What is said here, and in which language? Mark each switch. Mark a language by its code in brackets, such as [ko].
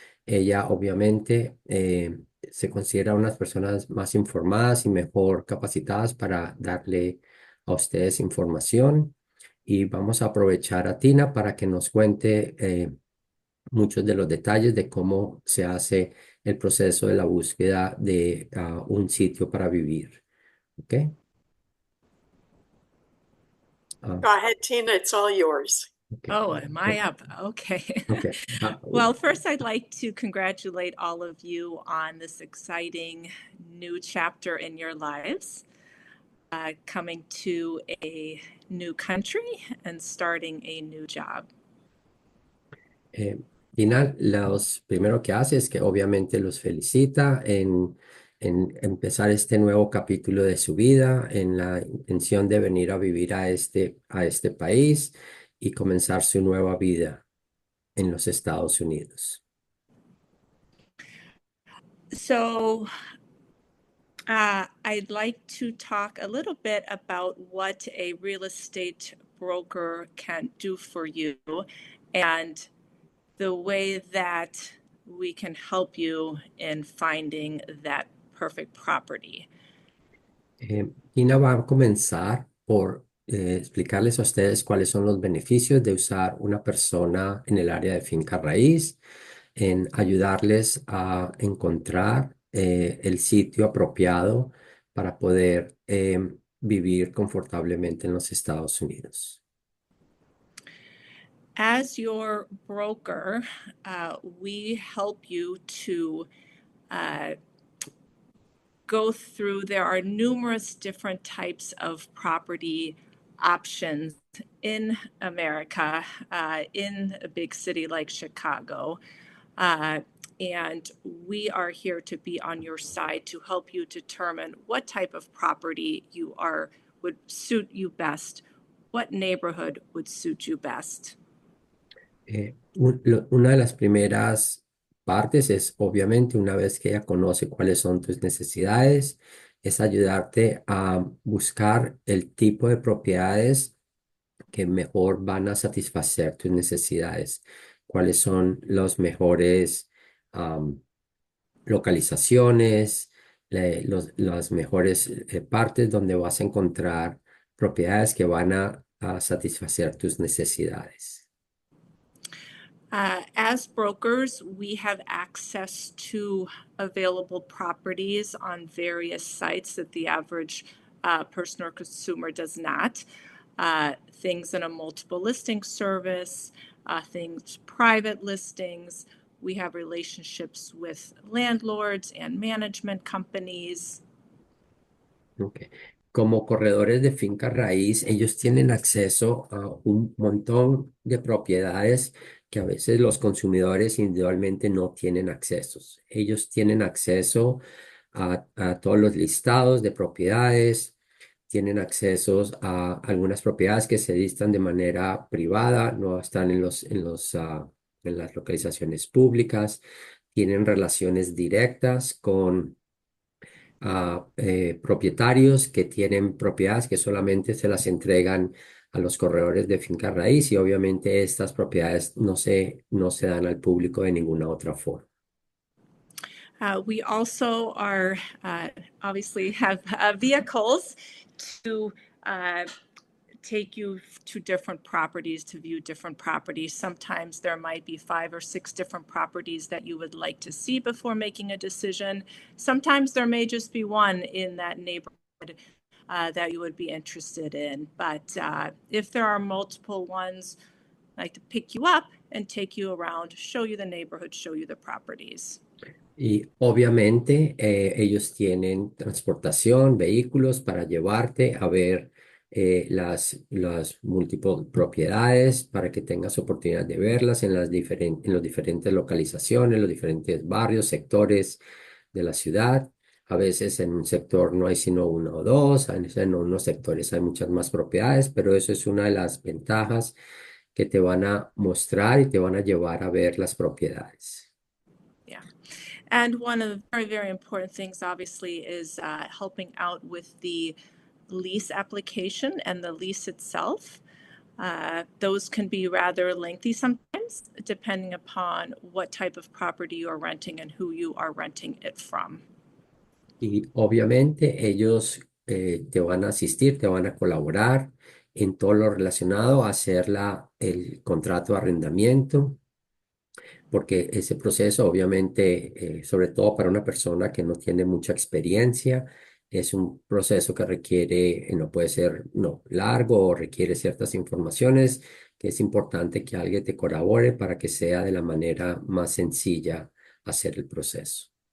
[es] Ella obviamente se considera unas personas más informadas y mejor capacitadas para darle a ustedes información. Y vamos a aprovechar a Tina para que nos cuente muchos de los detalles de cómo se hace el proceso de la búsqueda de un sitio para vivir. ¿Ok? [en] Go ahead, Tina, it's all yours. Okay. Oh, am I up? Okay. Okay. Well, first, I'd like to congratulate all of you on this exciting new chapter in your lives, coming to a new country and starting a new job. [es] Tina, los primero que hace es que obviamente los felicita en empezar este nuevo capítulo de su vida, en la intención de venir a vivir a este país y comenzar su nueva vida en los Estados Unidos. [en] So, I'd like to talk a little bit about what a real estate broker can do for you and the way that we can help you in finding that perfect property. [es] Tina va a comenzar por explicarles a ustedes cuáles son los beneficios de usar una persona en el área de finca raíz, en ayudarles a encontrar el sitio apropiado para poder vivir confortablemente en los Estados Unidos. [en] As your broker, we help you to go through, there are numerous different types of property options in America, in a big city like Chicago. And we are here to be on your side to help you determine what type of property would suit you best, what neighborhood would suit you best. [es] Una de las primeras partes es, obviamente, una vez que ella conoce cuáles son tus necesidades, es ayudarte a buscar el tipo de propiedades que mejor van a satisfacer tus necesidades, cuáles son los mejores localizaciones, las mejores partes donde vas a encontrar propiedades que van a satisfacer tus necesidades. [en] As brokers, we have access to available properties on various sites that the average person or consumer does not. Things in a multiple listing service, things private listings. We have relationships with landlords and management companies. Ok. [es] Como corredores de finca raíz, ellos tienen acceso a un montón de propiedades que a veces los consumidores individualmente no tienen accesos. Ellos tienen acceso a todos los listados de propiedades, tienen accesos a algunas propiedades que se listan de manera privada, no están en las localizaciones públicas, tienen relaciones directas con propietarios que tienen propiedades que solamente se las entregan a los corredores de finca raíz y obviamente estas propiedades no se dan al público de ninguna otra forma. [en] We also are obviously have vehicles to take you to different properties to view different properties. Sometimes there might be 5 or 6 different properties that you would like to see before making a decision. Sometimes there may just be one in that neighborhood that you would be interested in. But if there are multiple ones, I'd like to pick you up and take you around, show you the neighborhood, show you the properties. [es] Y obviamente ellos tienen transportación, vehículos para llevarte a ver las múltiples propiedades para que tengas oportunidad de verlas en las diferentes localizaciones, los diferentes barrios, sectores de la ciudad. A veces en un sector no hay sino uno o dos, a veces en unos sectores hay muchas más propiedades, pero eso es una de las ventajas que te van a mostrar y te van a llevar a ver las propiedades. Yeah. [en] And one of the very, very important things, obviously, is helping out with the lease application and the lease itself. Those can be rather lengthy sometimes, depending upon what type of property you are renting and who you are renting it from. [es] Y obviamente ellos te van a asistir, te van a colaborar en todo lo relacionado a hacer el contrato de arrendamiento, porque ese proceso obviamente, sobre todo para una persona que no tiene mucha experiencia, es un proceso que requiere, no puede ser largo o requiere ciertas informaciones, que es importante que alguien te colabore para que sea de la manera más sencilla hacer el proceso.